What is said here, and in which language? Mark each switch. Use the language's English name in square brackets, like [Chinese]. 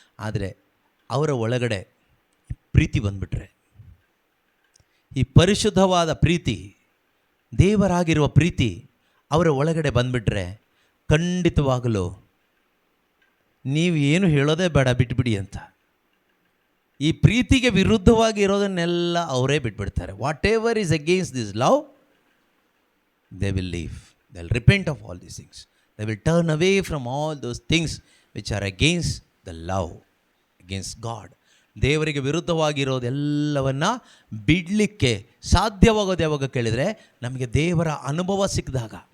[Kannada] ಆದರೆ ಅವರ ಒಳಗಡೆ ಪ್ರೀತಿ ಬಂದುಬಿಟ್ರೆ, ಈ ಪರಿಶುದ್ಧವಾದ ಪ್ರೀತಿ, ದೇವರಾಗಿರುವ ಪ್ರೀತಿ ಅವರ ಒಳಗಡೆ ಬಂದುಬಿಟ್ರೆ, ಖಂಡಿತವಾಗಲೂ ನೀವು ಏನು ಹೇಳೋದೇ ಬೇಡ, ಬಿಟ್ಬಿಡಿ ಅಂತ. ಈ ಪ್ರೀತಿಗೆ ವಿರುದ್ಧವಾಗಿ ಇರೋದನ್ನೆಲ್ಲ ಅವರೇ ಬಿಟ್ಬಿಡ್ತಾರೆ. [English] Whatever is against this love, they will leave, they will repent of all these things. They will turn away from all those things which are against the love, against God. [Kannada] ದೇವರಿಗೆ ವಿರುದ್ಧವಾಗಿರೋದೆಲ್ಲವನ್ನು ಬಿಡಲಿಕ್ಕೆ ಸಾಧ್ಯವಾಗೋದು ಯಾವಾಗ ಕೇಳಿದರೆ, ನಮಗೆ ದೇವರ ಅನುಭವ ಸಿಕ್ಕಿದಾಗ.